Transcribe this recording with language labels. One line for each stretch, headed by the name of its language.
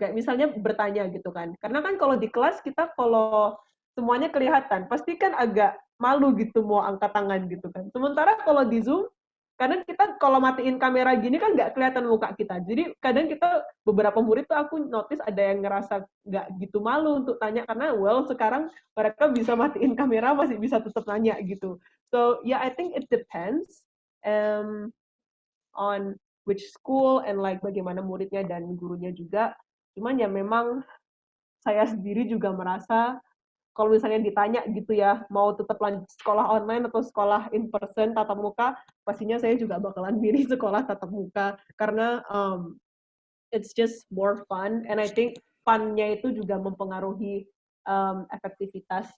Indonesian: Kayak misalnya bertanya gitu kan. Karena kan kalau di kelas kita kalau semuanya kelihatan, pasti kan agak malu gitu mau angkat tangan gitu kan. Sementara kalau di Zoom, kadang kita kalau matiin kamera gini kan nggak kelihatan muka kita. Jadi kadang kita beberapa murid tuh aku notice ada yang ngerasa nggak gitu malu untuk tanya karena sekarang mereka bisa matiin kamera masih bisa tetap nanya gitu.
English: So yeah, I think it depends on which school and like
Indonesian: bagaimana muridnya dan gurunya juga. Cuman ya memang saya sendiri juga merasa kalau misalnya ditanya gitu ya, mau tetap lanjut sekolah online atau sekolah in person tatap muka, pastinya saya juga bakalan pilih sekolah tatap muka karena
English: it's just more fun and I think
Indonesian: fun-nya itu juga mempengaruhi efektivitas.